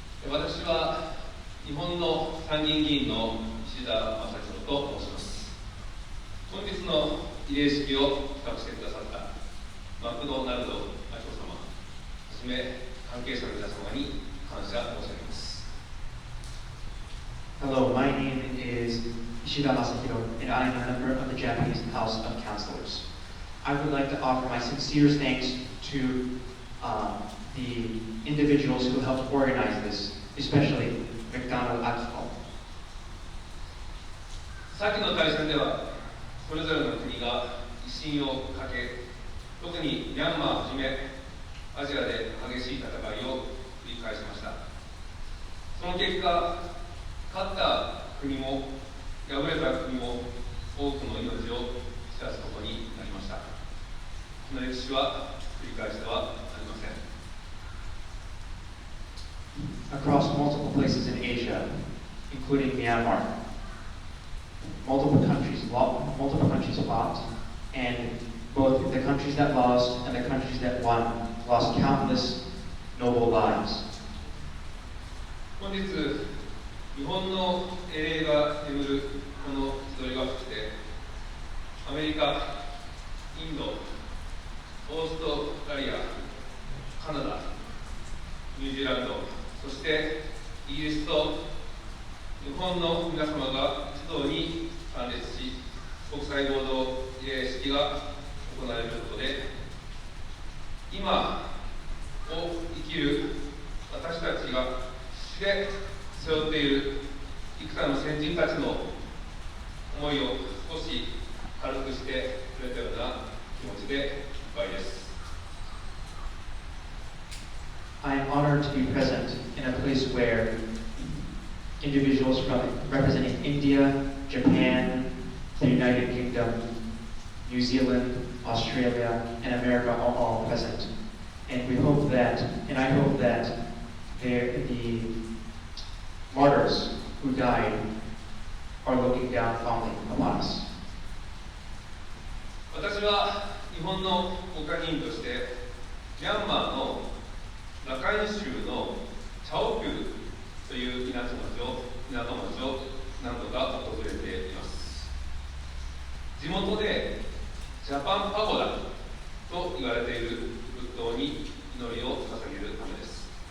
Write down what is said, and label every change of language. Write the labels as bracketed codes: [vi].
[ja] 私は日本の参議院議員の石田正弘と申します。本日の慰霊式を企画してくださったマクドナルド会長様はじめ関係者の皆様に感謝申し上げます。 [en] Hello, my name is Ishida Masahiro, and I am a member of the Japanese House of Councillors. I would like to offer my sincerest thanks to the individuals who helped organize this, especially McDonald Akiko. [ja] 先の大戦ではそれぞれの国が威信をかけ、特にミャンマーをはじめアジアで激しい戦いを繰り返しました。その結果、勝った国も敗れた国も多くの命を死者すことになりました。この歴史は繰り返してはなりません。 [en] Across multiple places in Asia, including Myanmar, multiple countries fought, and both the countries that lost and the countries that won lost countless noble lives. [ja] 本日、日本の英霊が眠るこの千鳥ヶ淵で、アメリカ、インド、オーストラリア、カナダ、ニュージーランド、そしてイギリスと日本の皆様が一堂に参列し、国際合同慰霊式が行われることで、今を生きる私たちが死で背負っている幾多の先人たちの思いを少し軽くしてくれたような気持ちでいっぱいです。 [en] I am honored to be present in a place where individuals representing India, Japan, the United Kingdom, New Zealand, Australia, and America are all present. And I hope that the martyrs who died are looking down fondly upon us. [ja] 私は日本の国会議員としてミャンマーのラカイン州のチャオピューという港町を何度か訪れています。地元でジャパンパゴダと言われている仏塔に祈りを捧げるためです。